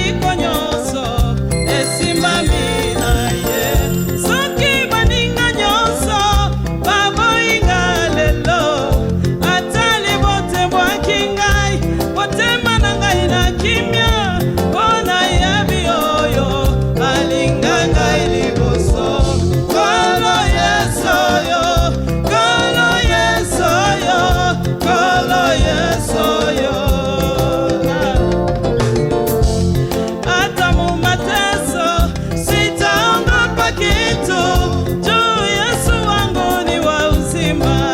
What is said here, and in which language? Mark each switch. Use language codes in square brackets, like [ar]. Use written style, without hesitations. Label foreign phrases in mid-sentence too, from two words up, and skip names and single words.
[ln] konyonso esimbami na ye soki baninga nyonso baboinga lelo ata libote mwaki ngai motema na ngai na kimia bona yebi oyo alinga ngai liboso kolo yesoyo kolo yesoyo kolo yesoyo [sw] hata mumateso sitaogopa kitu juu Yesu wangu ni wa uzima